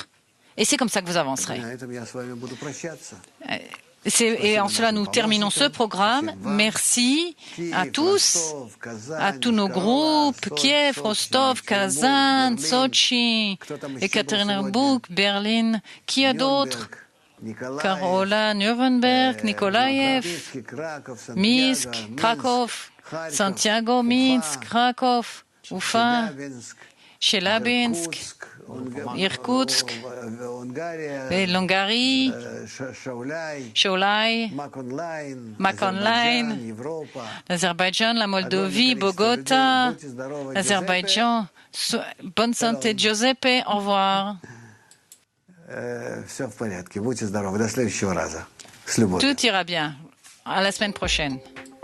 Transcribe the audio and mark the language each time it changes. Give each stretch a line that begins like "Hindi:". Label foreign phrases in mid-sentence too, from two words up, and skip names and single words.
French: Et c'est comme ça que vous avancerez. Et en cela, nous terminons ce programme. Merci à tous nos groupes, Kiev, Rostov, Kazan, Sochi, Ekaterinbourg, Berlin. Qui a d'autres? Carola, Nuremberg, Nikolaev, Minsk, Krakow, Santiago, Minsk, Krakow, Ufa, Chelyabinsk, Irkoutsk, l'Hongrie, Shaulai, Makonline, l'Azerbaïdjan, la Moldavie, Bogota, l'Azerbaïdjan. Bonne santé, Giuseppe, au revoir. Tout ira bien. À la semaine prochaine.